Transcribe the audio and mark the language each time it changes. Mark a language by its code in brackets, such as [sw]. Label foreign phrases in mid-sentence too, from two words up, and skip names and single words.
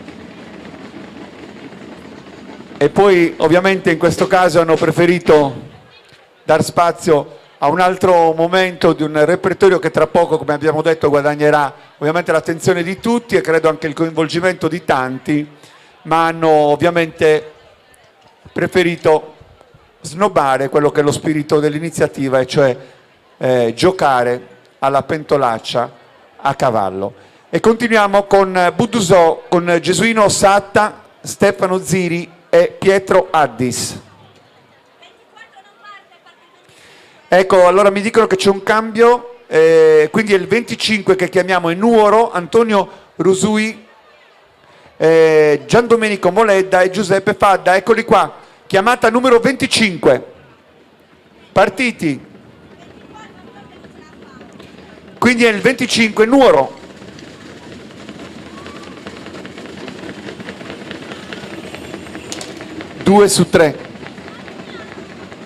[it] e poi ovviamente in questo caso hanno preferito dar spazio a un altro momento di un repertorio che tra poco, come abbiamo detto, guadagnerà ovviamente l'attenzione di tutti e credo anche il coinvolgimento di tanti, ma hanno ovviamente preferito snobbare quello che è lo spirito dell'iniziativa, e cioè giocare alla pentolaccia a cavallo. E continuiamo con Budusò, con Gesuino Satta, Stefano Ziri e Pietro Addis. Ecco, allora mi dicono che c'è un cambio, quindi è il 25 che chiamiamo in Nuoro, Antonio Rusui, Giandomenico Moledda e Giuseppe Fadda. Eccoli qua, chiamata numero 25. Partiti. Quindi è il 25 Nuoro. Due su 3.